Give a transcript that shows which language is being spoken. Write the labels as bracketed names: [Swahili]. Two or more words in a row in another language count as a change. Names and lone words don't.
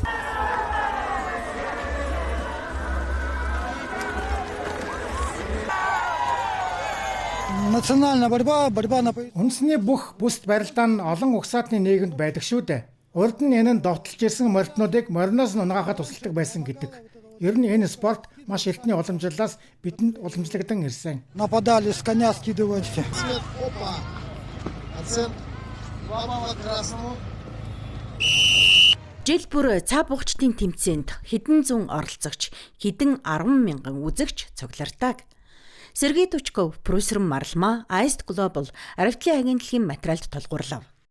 [Mongolian] Үндэсний бүх бүст барилдаан нь олон угсаатны нийгэмд байдаг шүү дээ. Урд нь энэ нь довтолж ирсэн морьтнуудыг мориноос нь унагаахад тусалдаг байсан гэдэг. Ер нь энэ спорт маш эртний уламжлалаас бидэнд уламжлагдан ирсэн. [Russian] Нападали с коня скидывали. [Mongolian] Жил бүр цаа бугчдын тэмцээнд хэдэн зуун оролцогч, хэдэн 10 мянган үзэгч цуглардаг. Сергей Тучков, продюсер Марлма, Аист Глобал, Аравтлын агентлагийн материалд тулгуурлав.